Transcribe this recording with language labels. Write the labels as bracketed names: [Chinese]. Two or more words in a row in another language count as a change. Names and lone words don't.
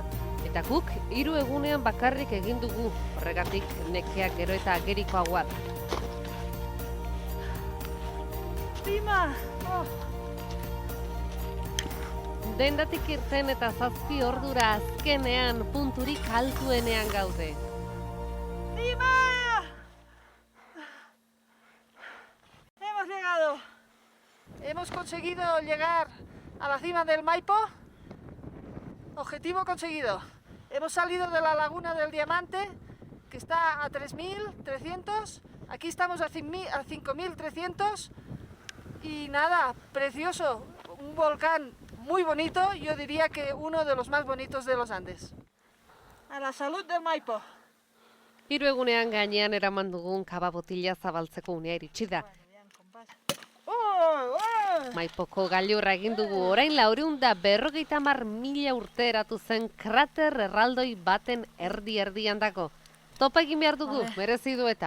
[Basque] Eta guk 3 egunean bakarrik egin dugu, horregatik nekeak gero eta agerikoagoa da. Tima! Oh. Dendatik irten eta 7 ordura azkenean punturik altuenean gaude. [Spanish] ¡Lima! Hemos llegado. Hemos conseguido llegar a la cima del Maipo. Objetivo conseguido. Hemos salido de la laguna del Diamante, que está a 3.300. Aquí estamos a 5.300. Y nada, precioso. Un volcán muy bonito. Yo diría que uno de los más bonitos de los Andes. A la salud del Maipo. [Basque] 3 egunean gainean eraman dugun kaba botila zabaltzeko unea iritsi da. Maipoko gailurra egin dugu orain 450.000 urte eratu zen krater erraldoi baten erdi-erdian dago. Topa egin behar dugu, merezi du eta.